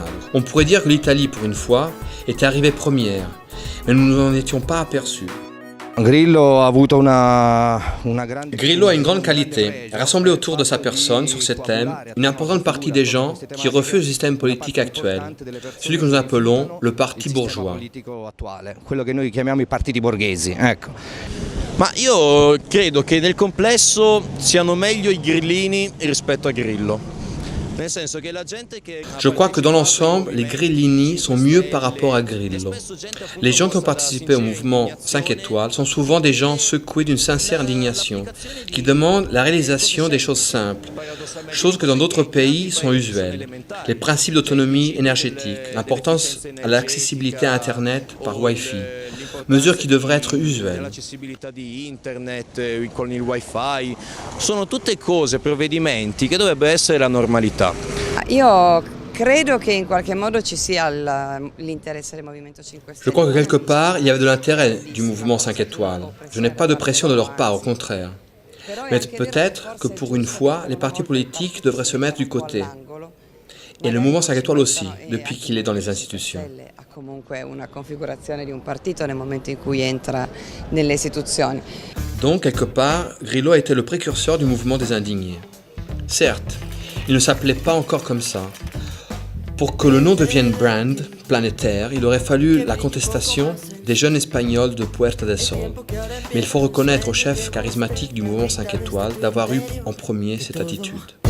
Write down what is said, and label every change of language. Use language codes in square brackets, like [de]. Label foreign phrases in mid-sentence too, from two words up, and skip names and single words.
[fr] On pourrait dire que l'Italie, pour une fois, était arrivée première, mais nous n'en étions pas aperçus. Grillo a une grande qualité, rassembler autour de sa personne, sur ces thèmes, une importante partie des gens qui refusent le système politique actuel, celui que nous appelons le parti bourgeois. [it] Quello che noi chiamiamo i partiti borghesi, ecco. Ma io credo che nel complesso siano meglio i grillini rispetto a Grillo. [fr] Je crois que dans l'ensemble, les grillini sont mieux par rapport à Grillo. Les gens qui ont participé au mouvement 5 étoiles sont souvent des gens secoués d'une sincère indignation, qui demandent la réalisation des choses simples, choses que dans d'autres pays sont usuelles. Les principes d'autonomie énergétique, l'importance à l'accessibilité à Internet par Wi-Fi, mesures qui devraient être usuelles. [it] L'accessibilità di internet con il wifi sono tutte cose, provvedimenti che dovrebbe essere la normalità. Io credo che in qualche modo ci sia l'interesse del Movimento 5 Stelle. [fr] Je crois que quelque part, il y avait de l'intérêt du mouvement 5 étoiles. Je n'ai pas de pression de leur part, au contraire. Mais peut-être que pour une fois, les partis politiques devraient se mettre du côté. Et le mouvement 5 étoiles aussi, depuis qu'il est dans les institutions. [it] Ha comunque una configurazione di un partito nel momento in cui entra nelle istituzioni. [fr] Donc, quelque part, Grillo a été le précurseur du mouvement des indignés. Certes, il ne s'appelait pas encore comme ça. Pour que le nom devienne brand, planétaire, il aurait fallu la contestation des jeunes Espagnols de Puerta del Sol. Mais il faut reconnaître au chef charismatique du mouvement 5 étoiles d'avoir eu en premier cette attitude.